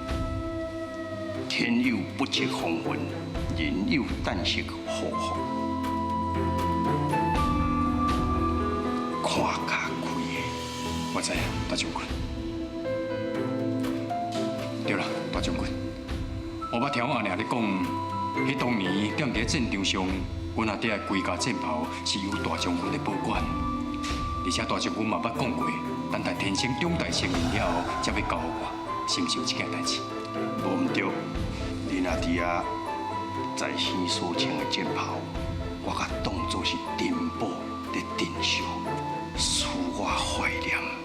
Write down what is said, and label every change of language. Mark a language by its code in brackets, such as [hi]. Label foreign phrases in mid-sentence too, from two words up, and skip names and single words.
[nan] 天有不测风云，人有旦夕祸福。看家开的，我知影，大将军。对了，大将军，我捌听我阿娘咧讲，迄当年踮伫战场上，阮阿弟的规家战袍是由大将军咧保管，而且大将军嘛捌讲过，等待天生长大成人了后，才要交我，是毋是有这件代志？无毋对，恁阿弟啊，在生所穿的战袍，我甲当作是珍宝咧珍惜，使我怀念。